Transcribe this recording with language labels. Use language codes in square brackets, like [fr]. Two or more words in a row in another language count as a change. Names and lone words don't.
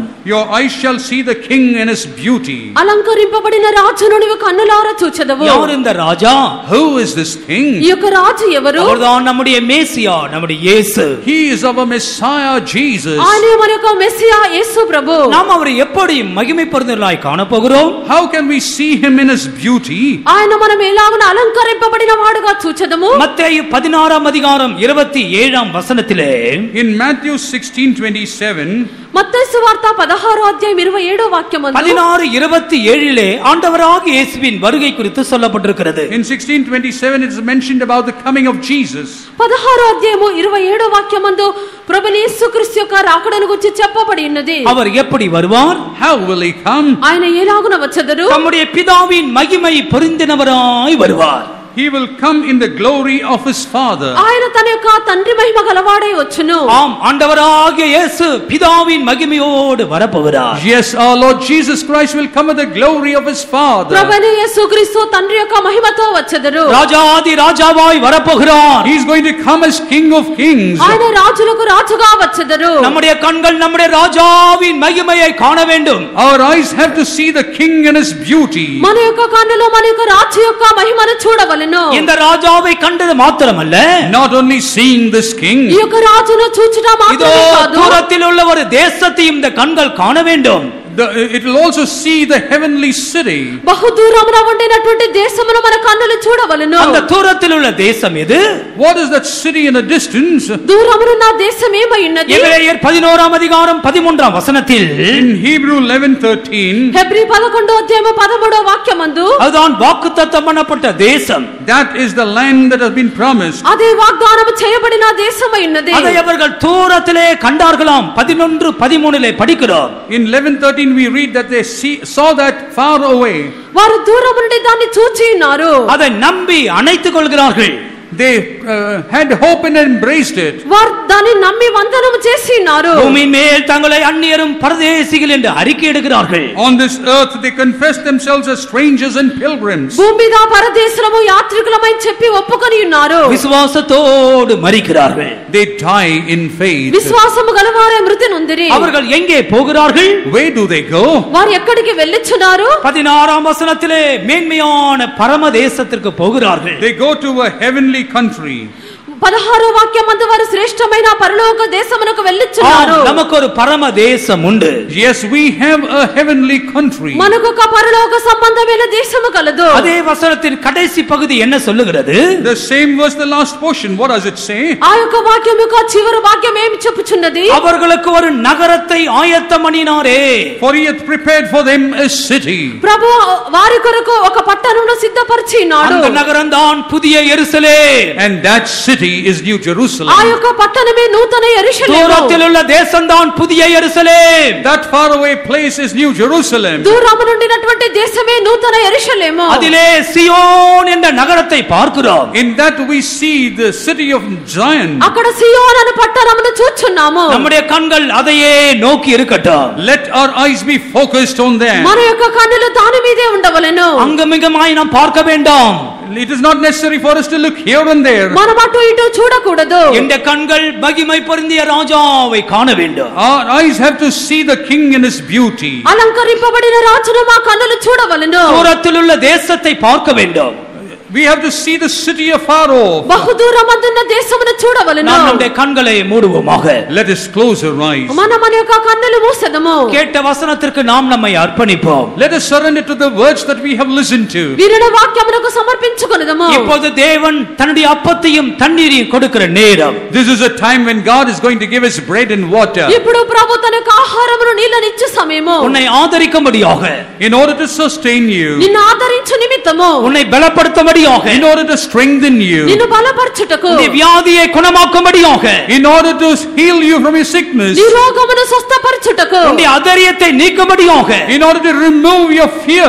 [en] Your eyes shall see the king and his beauty. [te] అలంకరింపబడిన రాజును నీవు కన్నులారా చూచెదవు. [ta] யார் இந்த ராஜா? [en] Who is this king? [te] ఈ యొక్క రాజు ఎవరు? [ta] அவர்தான் நம்முடைய மேசியா, நம்முடைய இயேசு. [en] He is our Messiah Jesus. [te] ఆయనే మన యొక్క మెస్సియా యేసు ప్రభు. [ta] நாம் அவரை எப்படி மகிமை பொருந்தினதாய் காணப்போகிறோம்? [en] How can we see him in his beauty? [te] ఆయన మనం ఎలాగున అలంకరింపబడిన వాడుగా చూచెదము? [ta] மத்தேயு 16 வசனத்திலே, [en] In Matthew 16:27, [te] మత్తయి సువార్త 16:27 [ta] 16:27 ஆண்டவராகிய இயேசுவின் வருகை குறித்து சொல்லப்பட்டிருக்கிறது. [en] in 16:27 it is mentioned about the coming of Jesus. [te] 16:27 ప్రభువు యేసుక్రీస్తు యొక్క రాకడను గురించి చెప్పబడి ఉన్నది. [ta] அவர் எப்படி வருவார்? [en] How will he come? [te] ఆయన ఎలాగున వచ్చెదరు? [ta] நம்முடைய பிதாவின் மகிமை பொருந்தினவராய் வருவார். [en] He will come in the glory of his Father. [te] ఆయన తన యొక్క తండ్రి మహిమ గలవాడై వచ్చును. [ta] ஆம், ஆண்டவராகிய இயேசு பிதாவின் மகிமையோடு வரப்போகிறார். [en] Yes, our Lord Jesus Christ will come in the glory of his Father. [te] ప్రభువైన యేసుక్రీస్తు తండ్రి యొక్క మహిమతో వచ్చెదరు. [ta] ராஜாதி ராஜாவாய் வரப்போகிறார். [en] He is going to come as King of Kings. [te] ఆయన రాజులకు రాజుగా వచ్చెదరు. [ta] நம்முடைய கண்கள் நம்முடைய ராஜாவின் மகிமையை காண வேண்டும். [en] Our eyes have to see the King and his beauty. [te] మన యొక్క కన్నులు మన యొక్క రాజు యొక్క మహిమను చూడవలెను. [ta] இந்த ராஜாவை கண்டது மாத்திரமல்ல, [en] Not only seeing this king, [te] ఈ యొక్క రాజును చూచుట [ta] இதோ [te] మాత్రమే కాదు, [ta] தூரத்தில் உள்ள ஒரு தேசத்தையும் இந்த கண்கள் காண வேண்டும். [en] it will also see the heavenly city. [te] బహు దూరమున ఉండినటువంటి దేశమును మన కన్నులు చూడవలెను. [ta] அந்த தூரத்தில் உள்ள தேசம் எது? [en] What is that city in a distance? [te] దూరమున దేశం ఏమై ఉన్నది? [ta] எபிரேயர் 11 வசனத்தில், [en] In Hebrew 11:13, [te] హెబ్రీ 11:13 [ta] அதுதான் வாக்குத்தத்தம் பண்ணப்பட்ட தேசம். [en] that is the land that has been promised. [te] అదే వాగ్దానం చేయబడిన దేశమై ఉన్నది. [ta] அதை அவர்கள் தூரத்திலே கண்டார்களாம். 11:13 படிக்கிறோம். [en] In 11:13 we read that they saw that far away. [te] వారు దూరం నుండి దాన్ని చూచి ఉన్నారు. [ta] அதை நம்பி அணைத்துக் கொள்கிறார்கள். [en] They had hope and embraced it. [te] వారు దాన్ని నమ్మి వందనము చేసి ఉన్నారు. [ta] பூமி மேல் தங்களை அந்நியரும் பரதேசிகள் என்று அறிக்கையிடுகிறார்கள். [en] On this earth they confess themselves as strangers and pilgrims. [te] భూమి మీద పరదేశులము యాత్రికులమై చెప్పి ఒప్పుకొని ఉన్నారు. [ta] விசுவாசத்தோடு மரிக்கிறார்கள். [en] They die in faith. [te] విశ్వాసము గలవారే మృతి నొందిరి. [ta] அவர்கள் எங்கே போகிறார்கள்? [en] Where do they go? [te] వారు ఎక్కడికి వెళ్ళుచున్నారు? [ta] 16 வசனத்திலே மேன்மையான பரம தேசத்திற்கு போகிறார்கள். [en] They go to a heavenly country. [te] 16వ వాక్యం అందు వారు శ్రేష్టమైన పరలోక దేశమునకు వెళ్ళుచున్నారు. [ta] நமக்கு ஒரு பரம தேசம் உண்டு. [en] Yes, we have a heavenly country. [te] మనకు ఒక పరలోక సంబంధమైన దేశము కలదు. [ta] அதே வசனத்தின் கடைசி பகுதி என்ன சொல்லுகிறது? [en] The same verse, the last portion, what does it say? [te] ఆ యొక్క వాక్యం యొక్క చివరి వాక్యం ఏమి చెప్పుచున్నది? [ta] அவர்களுக்கு ஒரு நகரத்தை ஆயத்தம் பண்ணினாரே. [en] For he hath prepared for them a city. [te] ప్రభు వారి కొరకు ఒక పట్టణమును సిద్ధపరిచినాడు. [ta] அந்த நகரம் தான் புதிய எருசலேம். [en] And that city is New Jerusalem. [te] ఆ యొక్క పట్టణమే నూతన యెరూషలేము. [ta] దూరத்தில் உள்ள தேசம் தான் புதிய எருசலேம். [en] That far away place is New Jerusalem. [te] దూరము నుండినటువంటి దేశమే నూతన యెరూషలేము. [ta] அதிலே சியோன் என்ற நகரத்தை பார்க்கிறோம். [en] In that we see the city of Zion. [te] అక్కడ సియోన్ అనే పట్టణమును చూస్తున్నాము. [ta] நம்முடைய கண்கள் அதையே நோக்கி இருக்கட்டும். [en] Let our eyes be focused on that. [te] మన యొక్క కన్నులు దాని మీదే ఉండవలెను. [ta] அங்கமிங்கமாய் நாம் பார்க்க வேண்டாம். [en] It is not necessary for us to look here and there. [te] మనం అటు ఇటు చూడకూడదు. [ta] இந்த கண்கள் மகிமை பொருந்திய ராஜாவை காண வேண்டும். [en] Our eyes have to see the king in his beauty. [te] అలంకరింపబడిన రాజును మా కన్నులు చూడవలెను. [ta] தூரத்தில் உள்ள தேசத்தை பார்க்க வேண்டும். [en] We have to see the city of Pharaoh. [te] బహుదూరమందున్న దేశమును చూడవలెను. [ta] நாம் நம்முடைய கண்களை மூடுவோமாக. [en] Let us close our eyes. [te] మనం మన యొక్క కన్నులు మూసెదము. [ta] கேட்ட வசனத்திற்கு நாம் நம்மை அர்ப்பணிப்போம். [en] Let us surrender to the words that we have listened to. [te] వినిన వాక్యమునకు సమర్పించుకొనుదము. [ta] இப்போது தேவன் தன்னுடைய அப்பத்தையும் தண்ணீரையும் கொடுக்கிற நேரம். [en] This is a time when God is going to give us bread and water. [te] ఇప్పుడు ప్రభు తన యొక్క ఆహారమును నీళ్లను ఇచ్చే సమయము. [ta] உன்னை ஆதரிக்கும்படியாக, [en] In order to sustain you. [te] నిన్ను ఆదరించు నిమిత్తము, [ta] உன்னை பலப்படுத்தும்படியாக, [en] In order to strengthen you. [te] నిన్ను బలపరచుటకు, [ta] உன்னுடைய வியாதியை குணமாக்கும்படியாக, [en] In order to heal you from your sickness. [te] నీ రోగమును స్వస్థపరచుటకు, [ta] உன்னுடைய அதரியத்தை நீக்கும்படியாக, [en] In order to remove your fear.